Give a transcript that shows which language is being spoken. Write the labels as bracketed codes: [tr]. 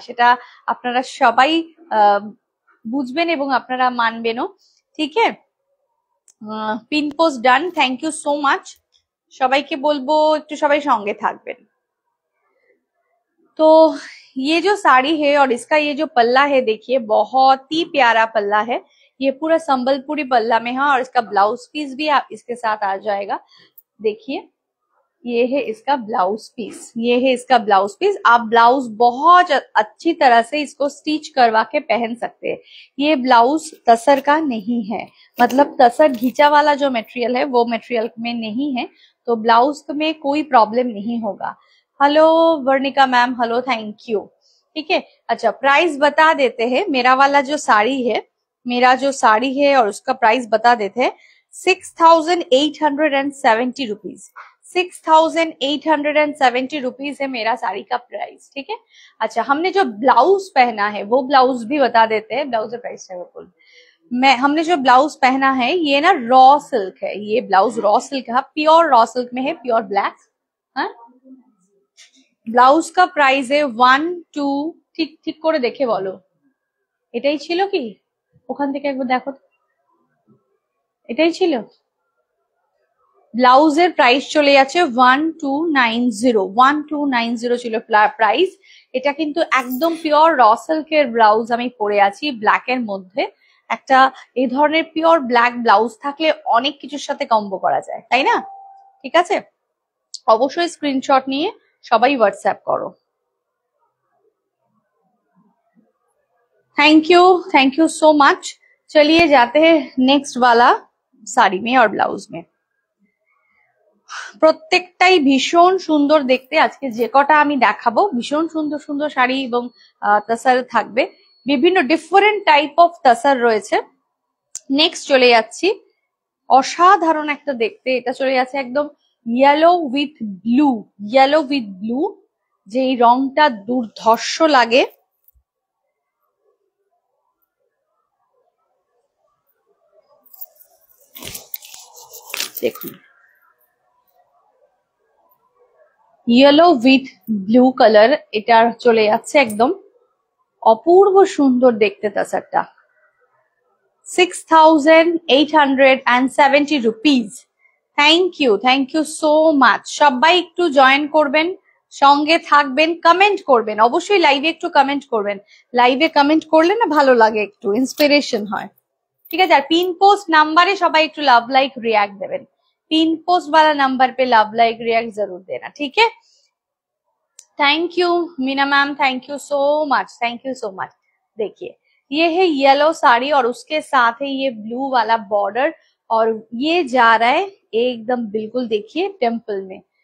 [bn] সেটা আপনারা সবাই বুঝবেন এবং আপনারা মানবেনও, ঠিক আছে। Pin post done, thank you so much. সবাইকে বলবো একটু সবাই সঙ্গে থাকবেন। [hi] तो ये जो साड़ी है और इसका ये जो पल्ला है, देखिए बहुत ही प्यारा पल्ला है। ये पूरा संबलपुरी पल्ला में है और इसका ब्लाउज पीस भी आप इसके साथ आ जाएगा। देखिए ये है इसका ब्लाउज पीस, ये है इसका ब्लाउज पीस। आप ब्लाउज बहुत अच्छी तरह से इसको स्टिच करवा के पहन सकते हैं। ये ब्लाउज तसर का नहीं है, मतलब तसर घिचा वाला जो मटेरियल है वो मटेरियल में नहीं है, तो ब्लाउज में कोई प्रॉब्लम नहीं होगा। Hello Varnika ma'am, hello, thank you, ठीक है। अच्छा, प्राइस बता देते हैं। मेरा वाला जो साड़ी है, मेरा जो साड़ी है और उसका प्राइस बता देते हैं, 6870 रुपीज। 6870 रुपीज है मेरा साड़ी का प्राइस, ठीक है। अच्छा, हमने जो ब्लाउज पहना है वो ब्लाउज भी बता देते हैं। ब्लाउज का प्राइस है हमने जो ब्लाउज पहना है ये ना रॉ सिल्क है। ये ब्लाउज रॉ सिल्क है, प्योर रॉ सिल्क में है, प्योर ब्लैक। [bn] हाँ, ব্লাউজ কা প্রাইস এ 1 2 ঠিক ঠিক করে দেখে বলো, এটাই ছিল কি? ওখান থেকে একবার দেখো, এটাই ছিল। ব্লাউজের প্রাইস চলে যাচ্ছে 1290 ছিল প্রাইস। এটা কিন্তু একদম পিওর র সিল্কের ব্লাউজ আমি পরে আছি, ব্ল্যাক এর মধ্যে। একটা এই ধরনের পিওর ব্ল্যাক ব্লাউজ থাকলে অনেক কিছুর সাথে কম্বো করা যায়, তাই না? ঠিক আছে, অবশ্যই স্ক্রিনশট নিয়ে সবাই व्हाट्सएप करो। [hi] Thank you so much. चलिए जाते हैं नेक्स्ट वाला साड़ी में और ब्लाउज में। [bn] প্রত্যেকটাই ভীষণ সুন্দর দেখতে। আজকে যে কটা আমি দেখাবো ভীষণ সুন্দর সুন্দর শাড়ি এবং তাসার থাকবে, বিভিন্ন ডিফারেন্ট টাইপ অফ তাসার রয়েছে। নেক্সট চলে যাচ্ছি, অসাধারণ একটা দেখতে। এটা চলে যাচ্ছে একদম ইয়েলো উইথ ব্লু, যে রংটা দুর্ধর্ষ লাগে। দেখুন, ইয়েলো উইথ ব্লু কালার, এটা চলে যাচ্ছে একদম অপূর্ব সুন্দর দেখতে তাসারটা। 6870 rupees. Thank you so much. সবাই একটু জয়েন করবেন, সঙ্গে থাকবেন, কমেন্ট করবেন, অবশ্যই লাইভে একটু কমেন্ট করবেন। লাইভে কমেন্ট করলে না ভালো লাগে, একটু ইন্সপিরেশন হয়, ঠিক আছে। আর পিন পোস্ট নাম্বারে সবাই একটু লাভ লাইক [hi] रिएक्ट देवें। पिन पोस्ट वाला नंबर पे लव लाइक रिएक्ट जरूर देना, ठीक है। Thank you Meena ma'am, thank you so much. देखिए ये है येलो साड़ी और उसके साथ है ये ब्लू वाला बॉर्डर, और ये जा रहा है एकदम बिल्कुल देखिए टेम्पल में।